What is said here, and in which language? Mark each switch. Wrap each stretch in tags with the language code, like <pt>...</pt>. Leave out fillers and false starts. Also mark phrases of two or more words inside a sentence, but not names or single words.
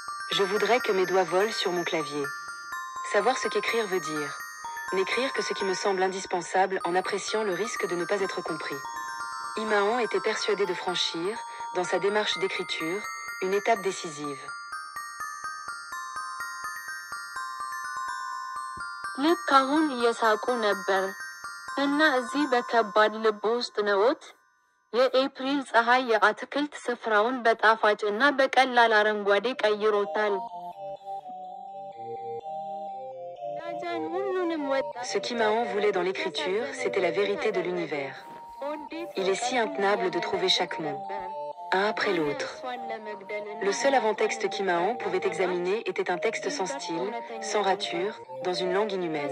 <fr>Je voudrais que mes doigts volent sur mon clavier. Savoir ce qu'écrire veut dire. N'écrire que ce qui me semble indispensable en appréciant le risque de ne pas être compris. Imaon était persuadé de franchir, dans sa démarche d'écriture, une étape décisive.</fr> <am>ልክ አሁን እየሳቁ ነበር እና እዚህ በከባድ ልብ ውስጥ ነዎት? የኤፕሪል ፀሐይ የአትክልት ስፍራውን በጣፋጭ እና በቀላል አረንጓዴ ቀይሮታል።</am> <fr>Ce qu'Imaon voulait dans l'écriture, c'était la vérité de l'univers. Il est si intenable de trouver chaque mot, un après l'autre. Le seul avant-texte qu'Imaon pouvait examiner était un texte sans style, sans rature, dans une langue inhumaine.</fr>